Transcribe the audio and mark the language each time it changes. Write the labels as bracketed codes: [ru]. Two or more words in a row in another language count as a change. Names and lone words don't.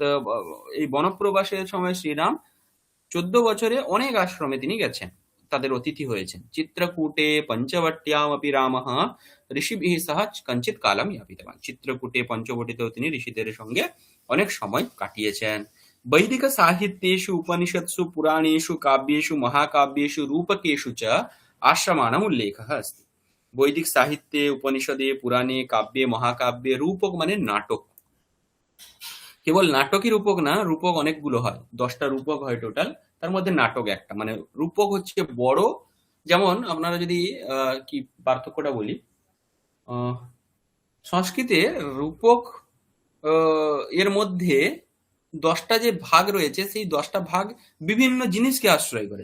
[bn] তো এই বনপ্রবাসের সময় শ্রীরাম 14 বছরে অনেক আশ্রমে তিনি গেছেন, তাদের অতিথি হয়েছেন। [sa] চিত্রকূটে পঞ্চবট্যামপি রামঃ ঋষিভিঃ সহ কঞ্চিৎ কালম যাপিতবান। [bn] চিত্রকূটে পঞ্চবটিতেও তিনি ঋষিদের সঙ্গে অনেক সময় কাটিয়েছেন। [sa] বৈদিক সাহিত্যেষু উপনিষৎসু পুরাণেষু কাব্যেষু মহাকাব্যেষু রূপকেষু চ আশ্রমাণম উল্লেখः अस्ति। [bn] বৈদিক সাহিত্যে, উপনিষদে, পুরাণে, কাব্যে, মহাকাব্যে রূপক মানে নাটক। কেবল নাটকই রূপক না, রূপক অনেকগুলো হয়, 10টা রূপক হয় টোটাল, তার মধ্যে নাটক একটা। মানে রূপক হচ্ছে বড়, যেমন আপনারা যদি কি পার্থক্যটা বলি, আহ, সংস্কৃতে রূপক এর মধ্যে 10টা যে ভাগ রয়েছে, সেই 10টা ভাগ বিভিন্ন জিনিসকে আশ্রয় করে।